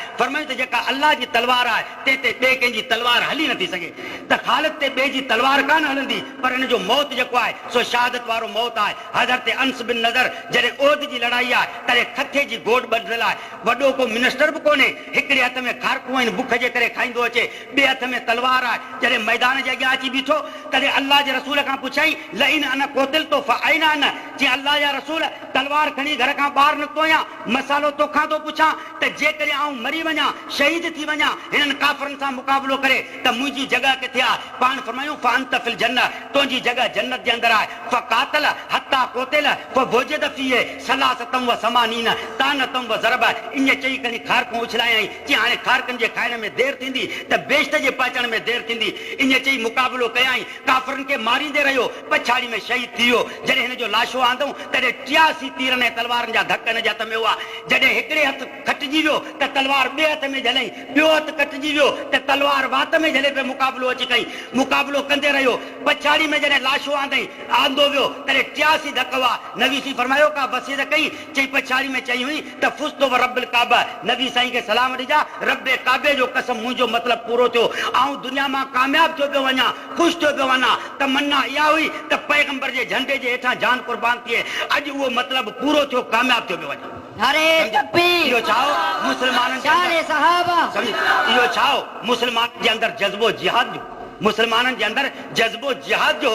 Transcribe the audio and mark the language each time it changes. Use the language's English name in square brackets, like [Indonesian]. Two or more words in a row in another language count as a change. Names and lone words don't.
[Sindhi] फरमायो त जेका अल्लाह जी तलवार आहे ते ॿिए कंहिंजी तलवार हली नथी सघे, त ख़ालिद ते ॿिए जी तलवार कान हलंदी, पर हिन जो मौत जेको आहे सो शहादत वारो मौत आहे। हज़रत अंस बिन नज़र जॾहिं ओद जी लड़ाई आहे, तॾहिं खथे जी गोॾ ॿधल आहे, वॾो को मिनिस्टर बि कोन्हे, हिकिड़े हथ में खारकूं आहिनि, बुख जे करे खाईंदो अचे, ॿिए हथ में तलवार आहे। जॾहिं मैदान जे अॻियां अची बीठो, तॾहिं अल्लाह जे रसूल खां पुछाई [Arabic] لئن قتلت فأين أنا, [Sindhi] चई अल्लाह जा रसूल तलवार खणी घर खां ॿाहिरि निकितो आहियां, मसालो तोखां थो पुछां त जेकॾहिं आऊं मरी वञा, शहीद थी वञा हिननि काफ़रनि सां मुक़ाबिलो करे, त मुंहिंजी जॻह किथे आहे? पाण फरमायूं [Arabic] فأنت في الجنة, [Sindhi] तुंहिंजी जॻह जन्नत जे अंदरि आहे। [Arabic] فقاتل حتى قتل فوجد فيه ثلاثة و ثمانين طعنة و ضرب. [Sindhi] इन चई कनी खारकूं उछलायई कि हाणे खारकन जे खाइण में देर थींदी त बेश्त जे पचण में देर थींदी। इन चई मुकाबलो कयाई, काफ़रन के मारींदे रहियो, पछाड़ी में शहीद थी वियो। जॾहिं हिन जो लाशो आंदऊं तॾहिं 83 तीरनि ऐं तलवारनि जा धक हिन जे हथ में हुआ। जॾहिं हिकिड़े हथ कटिजी वियो त तलवार ॿिए हथ में झलई, ॿियो हथ कटिजी वियो त तलवार वात में झले पे मुकाबलो अची कई। मुकाबलो कंदे रहियो, पछाड़ी में जॾहिं लाशो आंदो वियो तॾहिं 83 धक हुआ। नबी सी फरमायो का वसीयत कई, चई पछाड़ी में चई हुई त [Arabic] فزت ورب الكعبة, [Sindhi] नबी साईं खे सलाम ॾिजा, रब्बे काबे जो कसम मुंहिंजो मतिलबु पूरो थियो, आऊं दुनिया मां कामयाब थियो पियो वञा, ख़ुशि थियो पियो वञा। तमन्ना इहा हुई त पैगंबर जे झंडे जे हेठां जान कुर्बान थिए। अॼु उहो मतिलबु पूरो थियो, कामयाब थियो पियो वञा। अरे इहो छा हो मुस्लमाननि इहो छा हो मुस्लमान जे अंदरि जज़्बो जिहाद जो, मुस्लमाननि जे अंदरि जज़्बो जिहाद जो।